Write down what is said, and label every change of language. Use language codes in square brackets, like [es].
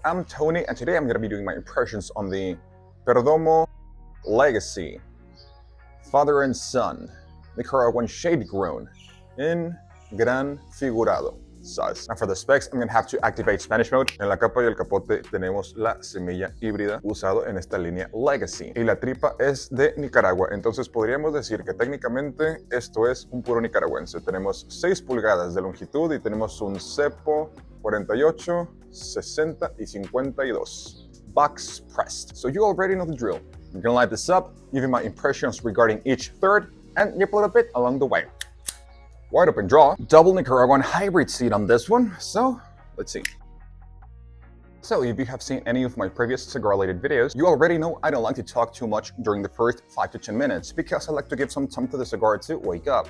[en] I'm Tony, and today I'm going to be doing my impressions on the Perdomo Legacy Father and Son Nicaraguan Shade Grown in Gran Figurado size. And for the specs, I'm going to have to activate Spanish mode. [es] En la capa y el capote tenemos la semilla híbrida usado en esta línea Legacy. Y la tripa es de Nicaragua, entonces podríamos decir que técnicamente esto es un puro nicaragüense. Tenemos 6 pulgadas de longitud y tenemos un cepo 48, 60 y 52. [en] Box pressed. So you already know the drill. I'm gonna light this up, giving my impressions regarding each third, and nip a little bit along the way. Wide open draw, double Nicaraguan hybrid seed on this one, so let's see. So if you have seen any of my previous cigar-related videos, you already know I don't like to talk too much during the first 5 to 10 minutes because I like to give some time to the cigar to wake up.